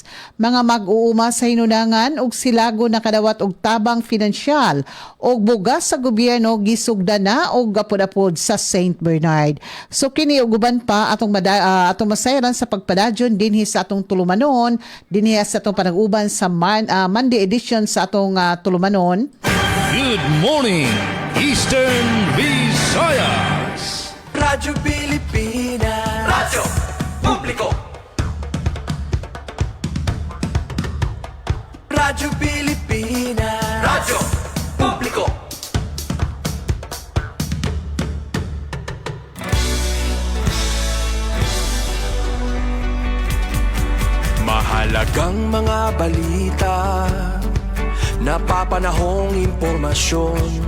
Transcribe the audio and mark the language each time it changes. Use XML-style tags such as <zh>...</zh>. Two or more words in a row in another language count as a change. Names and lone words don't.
<ceb>Mga mag-uuma sa hinunangan ug silago nakadawat og tabang pinansyal og bugas sa gobyerno gisugdan na og gapod-apod sa St. Bernard. So kini ug uban pa atong masayran sa pagpadadyon dinhi sa atong tulumanon, dinhi sa atong panag-uban sa</ceb> <en>Monday edition</en> <ceb>sa atong tulumanon.</ceb> <en>Good morning, Eastern Visayas.</en> <tl>Radyo Pilipinas, Radyo Publiko. Radyo Pilipinas, Radyo Publiko. Mahalagang mga balita, napapanahong impormasyon.</tl>